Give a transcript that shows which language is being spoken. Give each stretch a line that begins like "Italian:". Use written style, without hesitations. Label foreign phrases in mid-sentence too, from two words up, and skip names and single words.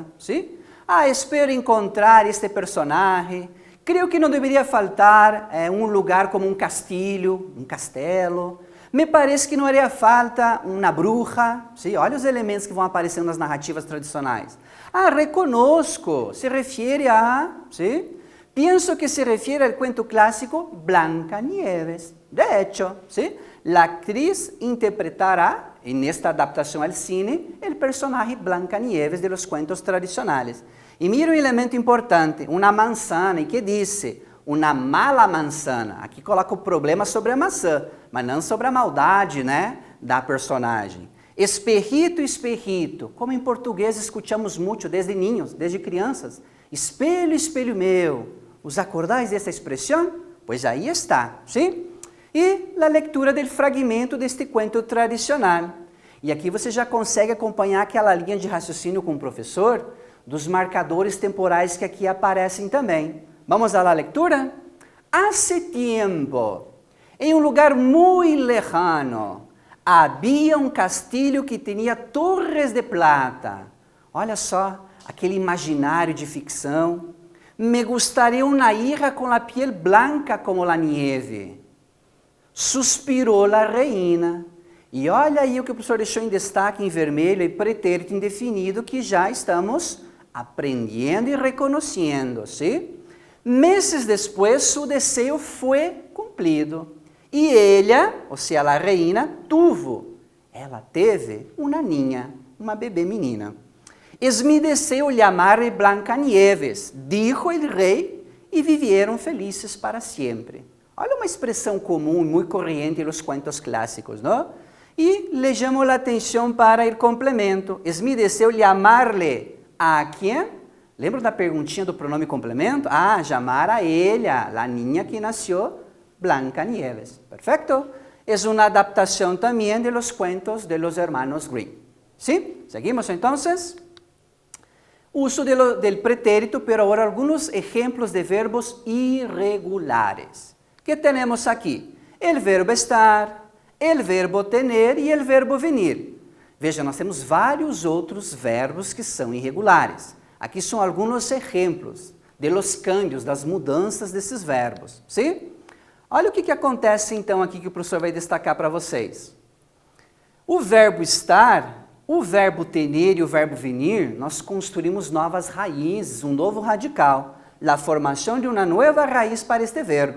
Spanish: ¿Sí?
Portuguese: Espero encontrar este personagem, creio que não deveria faltar um lugar como um castilho, um castelo, me parece que não haria falta uma bruxa, ¿sí? Olha os elementos que vão aparecendo nas narrativas tradicionais. Reconozco, se refere a... ¿sí?
Spanish: Pienso que se refiere al cuento clásico Blancanieves. De hecho, ¿sí? La actriz interpretará, en esta adaptación al cine, el personaje Blancanieves de los cuentos tradicionales. Y mira un elemento importante, una manzana, ¿y qué dice? Una mala manzana.
Portuguese: Aqui coloca o problema sobre a maçã, mas não sobre a maldade, né, da personagem. Esperrito, esperrito, como em português escutamos muito
Spanish: desde niños,
Portuguese: desde crianças. Espelho, espelho meu.
Spanish: ¿Os acordáis
Portuguese: dessa expressão? Pois aí está, ¿sí? E a leitura do fragmento deste cuento tradicional. E aqui você já consegue acompanhar aquela linha de raciocínio com o professor dos marcadores temporais que aqui aparecem também. Vamos à leitura?
Spanish: Hace tiempo,
Portuguese: em um lugar muito lejano, havia um castilho que tinha torres de plata. Olha só, aquele imaginário de ficção.
Spanish: Me gustaría una hija con la piel blanca como la nieve.
Portuguese: Suspirou a reina. E olha aí o que o professor deixou em destaque em vermelho e pretérito indefinido que já estamos aprendendo e reconhecendo, ¿sí? Meses depois, seu desejo foi cumprido. E ela, ou seja, a reina, ela teve uma ninha, uma bebê menina.
Spanish: Es mi deseo llamarle Blancanieves, dijo el rei, e vivieron felices para sempre.
Portuguese: Olha uma expressão comum, muito corrente nos cuentos clássicos, não? E
Spanish: le llamo la
Portuguese: atenção para o complemento.
Spanish: Es mi deseo llamarle a quem?
Portuguese: Lembra da perguntinha do pronome complemento? Chamar a ella, a niña que nasceu, Blancanieves. Perfeito? É uma adaptação também
Spanish: de los cuentos de los hermanos Grimm.
Portuguese: ¿Sí?
Spanish: Seguimos entonces. Uso del pretérito, pero ahora algunos ejemplos de verbos irregulares. ¿Qué tenemos aquí? El verbo estar, el verbo tener e el verbo venir.
Portuguese: Veja, nós temos vários outros verbos que são irregulares. Aqui são alguns exemplos de los cambios, das mudanças desses verbos, sim? Olha o que acontece então aqui que o professor vai destacar para vocês. O verbo estar, o verbo tener e o verbo venir, nós construímos novas raízes, um novo radical, a formação de uma nova raiz para este verbo.